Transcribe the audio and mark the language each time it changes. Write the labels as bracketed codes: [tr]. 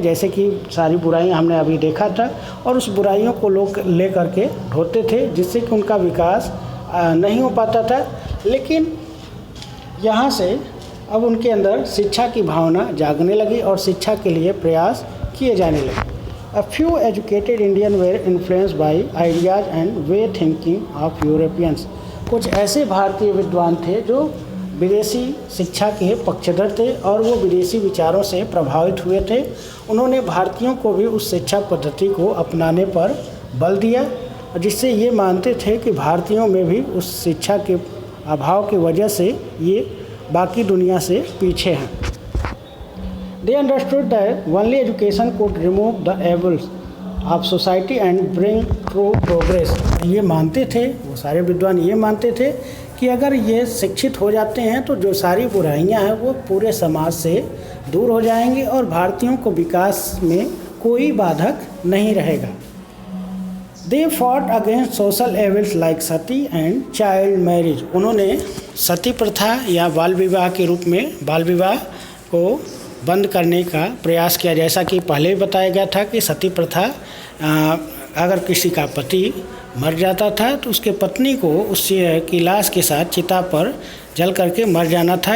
[hi] जैसे कि सारी बुराइयां हमने अभी देखा था और उस बुराइयों को लोग ले करके ढोते थे, जिससे कि उनका विकास नहीं हो पाता था। लेकिन यहाँ से अब उनके अंदर शिक्षा की भावना जागने लगी और शिक्षा के लिए प्रयास किए जाने लगे। [en] A few educated Indians were influenced by ideas and way thinking of Europeans. [hi] कुछ ऐसे भारतीय विद्वान थे जो विदेशी शिक्षा के पक्षधर थे और वो विदेशी विचारों से प्रभावित हुए थे। उन्होंने भारतीयों को भी उस शिक्षा पद्धति को अपनाने पर बल दिया, जिससे ये मानते थे कि भारतीयों में भी उस शिक्षा के अभाव की वजह से ये बाकी दुनिया से पीछे हैं। [en] They understood that only education could remove the evils of society and bring true progress. [hi] ये मानते थे, वो सारे विद्वान ये मानते थे कि अगर ये शिक्षित हो जाते हैं तो जो सारी बुराइयां हैं वो पूरे समाज से दूर हो जाएंगी और भारतीयों को विकास में कोई बाधक नहीं रहेगा। [en] They fought against social evils like sati and child marriage. [hi] उन्होंने सती प्रथा या बाल विवाह के रूप में बाल विवाह को बंद करने का प्रयास किया। जैसा कि पहले ही बताया गया था कि सती प्रथा अगर किसी का पति मर जाता था तो उसके पत्नी को उसकी लाश के साथ चिता पर जल करके मर जाना था।